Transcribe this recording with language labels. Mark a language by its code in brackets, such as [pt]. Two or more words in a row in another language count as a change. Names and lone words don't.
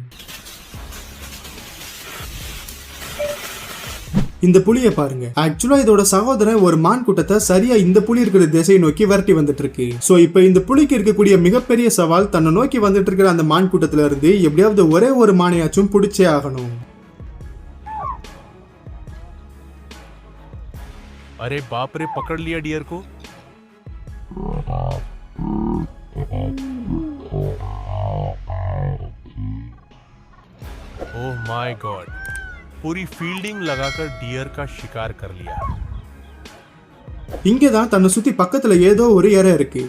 [ta] இந்த புலிய பாருங்க. ஆக்சுவலா இதோட சகோதரன் ஒரு மான் கூட்டத்தை சரியா இந்த புலி இருக்கிற திசையை நோக்கி விரட்டி வந்துட்டு இருக்கு. சோ இப்ப இந்த புலிக்கு இருக்கக்கூடிய மிகப்பெரிய சவால் தன்னை நோக்கி வந்துட்டு இருக்கிற அந்த மான் கூட்டத்துல இருந்து எப்படியாவது ஒரே ஒரு மானையாச்சும் பிடிச்சே ஆகணும். [hi] अरे बाप रे, पकड़ लिया डियर को। [en] Oh my God, [hi] पूरी फील्डिंग लगाकर डियर का शिकार कर लिया. [ta] இங்கதான் தன்னை சுத்தி பக்கத்துல ஏதோ ஒரு இறை இருக்கு.